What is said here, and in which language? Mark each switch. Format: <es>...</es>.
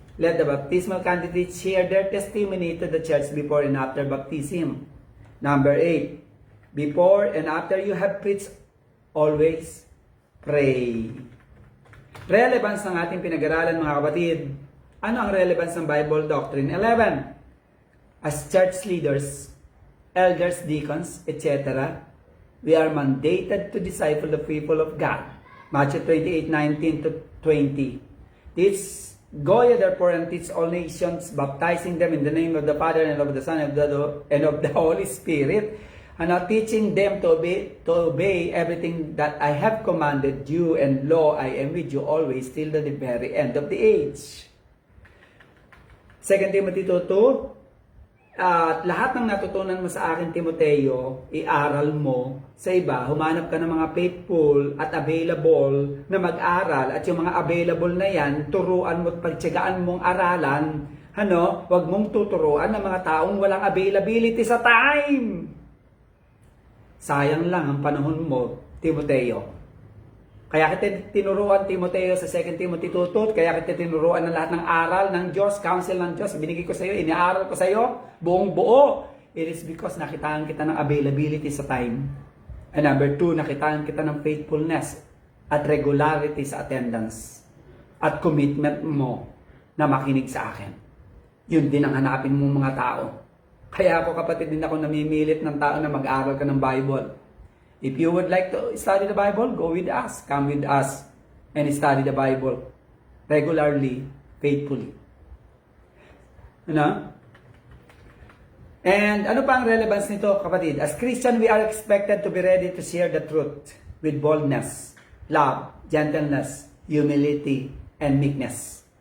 <en>Let the baptismal candidates share their testimony to the church before and after baptism. Number 8. Before and after you have preached, always pray.</en> <tl>Relevance ng ating pinag-aralan, mga kapatid. Ano ang relevance ng Bible Doctrine 11?</tl> <en>As church leaders, elders, deacons, etc., we are mandated to disciple the people of God. Matthew 28:19-20. Teach, go ye therefore and teach all nations, baptizing them in the name of the Father and of the Son and of the Holy Spirit, and now teaching them to obey everything that I have commanded you, and lo, I am with you always till the very end of the age. 2 Timothy 2:2.</en> <tl>At lahat ng natutunan mo sa akin, Timoteo, iaral mo sa iba. Humanap ka ng mga faithful at available na mag-aral. At yung mga available na yan, turuan mo at pagtyagaan mong aralan. Huwag mong tuturuan ng mga taong walang availability sa time. Sayang lang ang panahon mo, Timoteo. Kaya kita tinuruan, Timoteo, sa 2 Timothy 2:2, kaya kita tinuruan ng lahat ng aral ng Diyos, counsel ng Diyos, binigay ko sa iyo, iniaral ko sa iyo, buong buo.</tl> <en>It is because</en> <tl>nakitaan kita ng availability sa time.</tl> <en>And number 2,</en> <tl>nakitaan kita ng faithfulness at regularity sa attendance at commitment mo na makinig sa akin. Yun din ang hanapin mo, mga tao. Kaya ako, kapatid, din ako namimilit ng tao na mag-aral ka ng Bible.</tl> <en>If you would like to study the Bible, go with us. Come with us and study the Bible regularly, faithfully. And</en> <tl>ano pa ang relevance nito, kapatid?</tl> <en>As Christian, we are expected to be ready to share the truth with boldness, love, gentleness, humility, and meekness.</en>